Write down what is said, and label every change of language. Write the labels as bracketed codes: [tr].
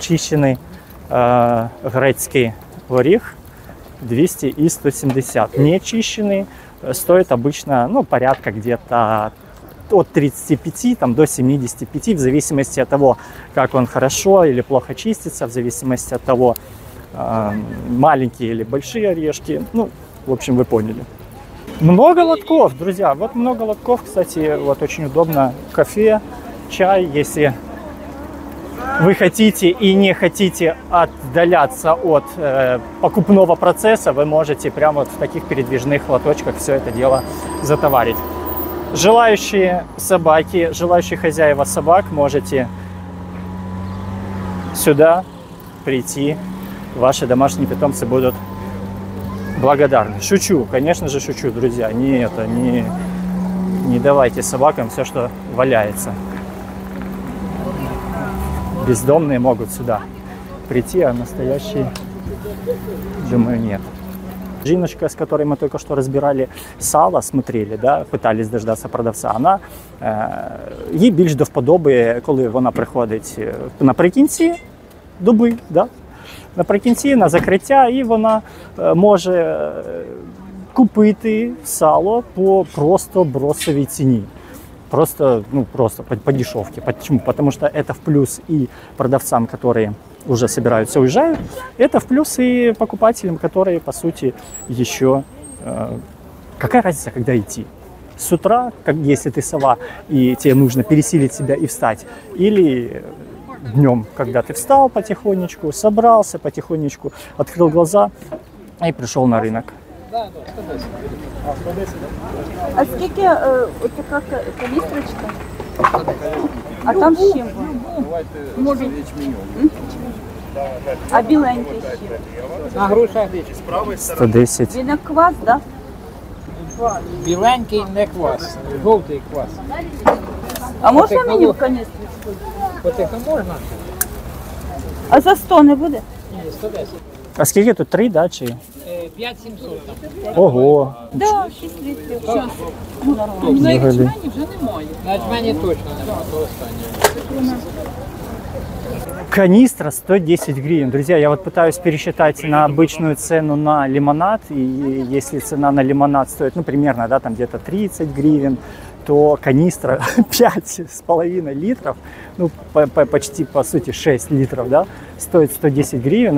[uk] Чищений грецкий горіх 200 и 170. [ru] Нечищенный стоит обычно, ну, порядка где-то от 35 там, до 75, в зависимости от того, как он хорошо или плохо чистится, в зависимости от того, маленькие или большие орешки. Ну, в общем, вы поняли. Много лотков, друзья. Вот много лотков, кстати, вот очень удобно. Кофе, чай, если вы хотите и не хотите отдаляться от покупного процесса, вы можете прямо вот в таких передвижных лоточках все это дело затоварить. Желающие собаки, желающие хозяева собак, можете сюда прийти. Ваши домашние питомцы будут благодарны. Шучу, конечно же шучу, друзья. Не давайте собакам все, что валяется. Бездомные могут сюда прийти, а настоящие, думаю, нет. [uk] Жіночка, з [ru] которой мы только что разбирали сало, смотрели, да, пытались дождаться продавца, [uk] вона, їй більш до вподоби, коли вона приходить наприкінці доби, да, наприкінці, на закриття, і вона може купити сало по просто бросовій ціні. [ru] Просто по дешевке. Почему? Потому что это в плюс и продавцам, которые уже собираются, уезжают. Это в плюс и покупателям, которые, по сути, еще... какая разница, когда идти? С утра, если ты сова, и тебе нужно пересилить себя и встать. Или днем, когда ты встал потихонечку, собрался потихонечку, открыл глаза и пришел на рынок. [uk] А скільки така каністрочка? А там з чим? Може. А біленький з чим? На грушах 110. Він як квас, так? біленький не квас, жовтий квас. А можна мені в каністрочку? Потихо можна? А за 100 не буде? Ні, 110. А скільки тут? 3, да, чи? 5700 там. Ого. Так, 6 літрів. Взагалі. На ячмені точно немає, то останнє. [ru] Канистра 110 гривен. Друзья, я вот пытаюсь пересчитать на обычную цену на лимонад. И если цена на лимонад стоит, ну, примерно, да, там где-то 30 гривен, то канистра 5,5 литров, ну, почти, по сути, 6 литров, да, стоит 110 гривен.